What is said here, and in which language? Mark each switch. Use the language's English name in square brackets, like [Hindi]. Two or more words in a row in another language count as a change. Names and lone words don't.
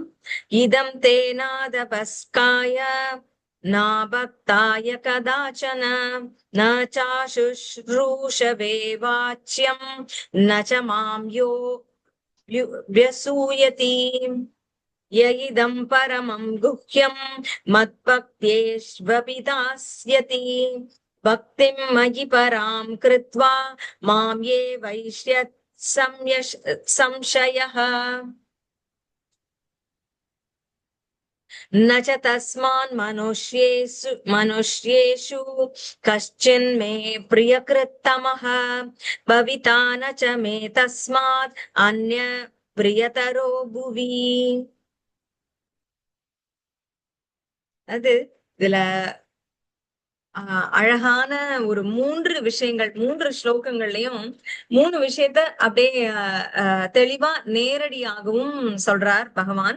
[Sanskrit] इदं तेनातपस्काय न भक्ताय कदाचन न चाशुश्रूषवे वाच्यं न च मां यो व्यसूयति य इदं परमं गुह्यं मद्भक्त्येष्वपि दास्यति भक्तिं मयि परां कृत्वा मां ये वैष्यत् संशयः न च तस्मान् मनुष्येषु कश्चिन्मे प्रियकृत्तमः भविता न च मे तस्मात् अन्य प्रियतरो भुवि। [Tamil] அது இதுல அழகான ஒரு 3 விஷயங்கள், 3 ஸ்லோகங்கள்லயும் 3 விஷயத்த அப்படியே தெளிவா நேரடியாகவும் சொல்றார் பகவான்.